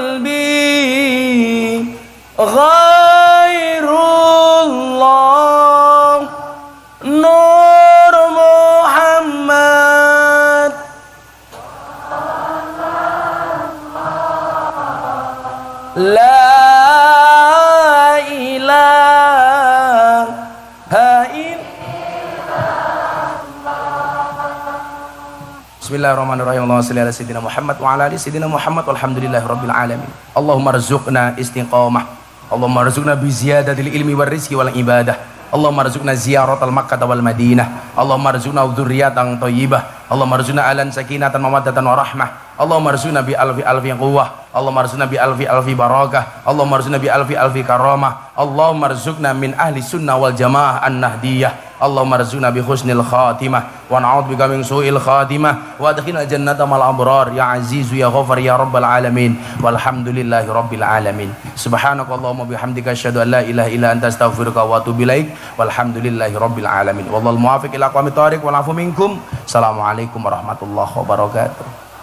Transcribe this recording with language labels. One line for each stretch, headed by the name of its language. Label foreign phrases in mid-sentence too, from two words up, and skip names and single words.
Arabic: قلبي غير الله نور محمد لا إله بسم الله الرحمن الرحيم. اللهم صل على سيدنا محمد وعلى آل سيدنا محمد والحمد لله رب العالمين. اللهم ارزقنا استقامة. اللهم ارزقنا بزيادة العلم والرزق والعبادة. اللهم ارزقنا زيارة مكة والمدينة اللهم ارزقنا ذرية طيبة. اللهم ارزقنا أهلا سكينة مودة ورحمة اللهم ارزقنا بألف قوة. اللهم ارزقنا بألف بركة اللهم ارزقنا بألف كرامة. اللهم ارزقنا من أهل السنة والجماعة النهضية. اللهم ارزقنا بحسن الخاتمة ونعوذ بك من سوء الخاتمة وأدخلنا جنة مع الأبرار يا عزيز يا غفار يا رب العالمين والحمد لله رب العالمين. سبحانك اللهم وبحمدك أشهد أن لا إله إلا أنت أستغفرك وأتوب إليك والحمد لله رب العالمين. والله الموفق إلى أقوم الطريق والعفو منكم. السلام عليكم ورحمة الله وبركاته.